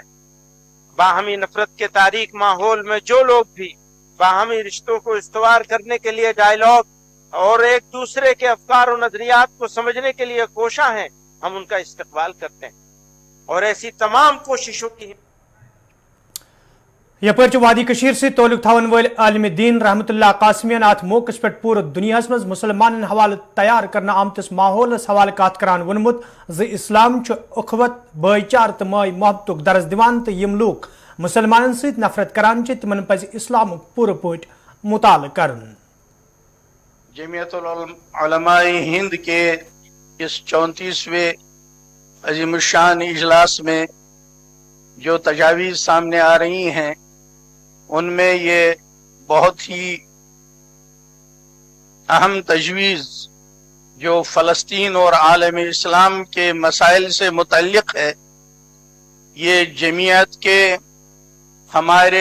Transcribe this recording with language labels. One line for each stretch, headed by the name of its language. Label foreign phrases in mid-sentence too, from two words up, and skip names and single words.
Urdu: باہمی نفرت کے تاریک ماحول میں جو لوگ بھی باہمی رشتوں کو استوار کرنے کے لیے ڈائیلاگ اور ایک دوسرے کے افکار اور نظریات کو سمجھنے کے لیے کوشاں ہیں، ہم ان کا استقبال کرتے ہیں اور ایسی تمام کوششوں کی.
Kashmiri: यपर वादी कशीर से तोलुक थावन वाले आलिम दीन रहमतुल्लाह कासिमियन अत मौकस पे पूरे दुनिया मज मुसलमान हवाले तैयार करना आमतस माहौल हवाले कत करान वोनमुत ज इस्लाम उखवत, भाईचार तो माय मोहब्बतुक दर्ज दिवान तो यम लोग मुसलमान सत नफरत करान तिमन पज इस्लाम पूरे पोट मुताल करन।
Urdu: جمعیت علمائے ہند کے اس 34ویں عظیم الشان اجلاس میں جو تجاویز سامنے آ رہی ہیں، ان میں یہ بہت ہی اہم تجویز جو فلسطین اور عالم اسلام کے مسائل سے متعلق ہے، یہ جمعیت کے، ہمارے